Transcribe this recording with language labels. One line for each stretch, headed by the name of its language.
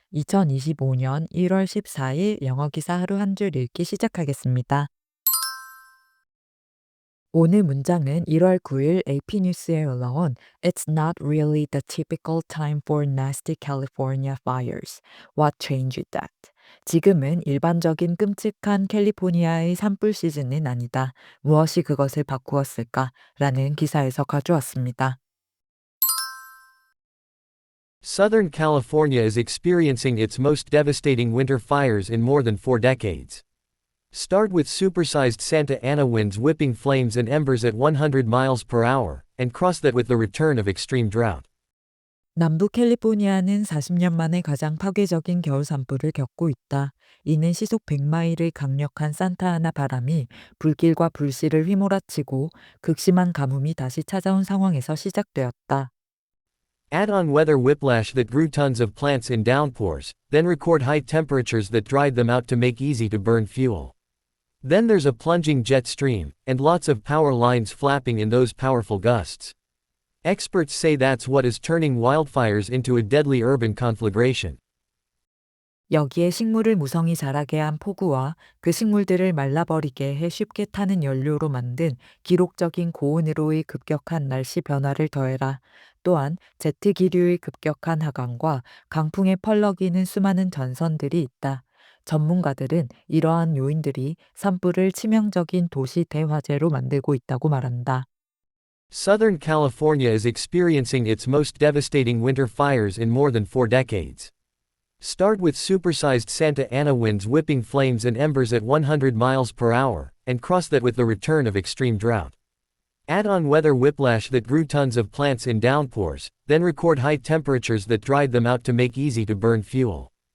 Korean: 2025년 1월 14일 영어 기사 하루 한 줄 읽기 시작하겠습니다. 오늘 문장은 1월 9일 AP 뉴스에 올라온
English: It's not really the typical time for nasty California fires. What changed that?
Korean: 지금은 일반적인 끔찍한 캘리포니아의 산불 시즌은 아니다. 무엇이 그것을 바꾸었을까? 라는 기사에서 가져왔습니다.
English: Southern California is experiencing its most devastating winter fires in more than 4 decades. Start with supersized Santa Ana winds whipping flames and embers at 100 miles per hour, and cross that with the return of extreme drought.
Korean: 남부 캘리포니아는 40년 만에 가장 파괴적인 겨울 산불을 겪고 있다. 이는 시속 100마일의 강력한 산타아나 바람이 불길과 불씨를 휘몰아치고 극심한 가뭄이 다시 찾아온 상황에서 시작되었다.
English: Add on weather whiplash that grew tons of plants in downpours, then record high temperatures that dried them out to make easy to burn fuel. Then there's a plunging jet stream, and lots of power lines flapping in those powerful gusts. Experts say that's what is turning wildfires into a deadly urban conflagration.
Korean: 여기에 식물을 무성히 자라게 한 폭우와 그 식물들을 말라버리게 해 쉽게 타는 연료로 만든 기록적인 고온으로의 급격한 날씨 변화를 더해라. 또한 제트 기류의 급격한 하강과 강풍에 펄럭이는 수많은 전선들이 있다. 전문가들은 이러한 요인들이 산불을 치명적인 도시 대화재로 만들고 있다고 말한다.
English: Southern California is experiencing its most devastating winter fires in more than 4 decades. Start with supersized Santa Ana winds whipping flames and embers at 100 miles per hour, and cross that with the return of extreme drought. Add on weather whiplash that grew tons of plants in downpours, then record high temperatures that dried them out to make easy to burn fuel.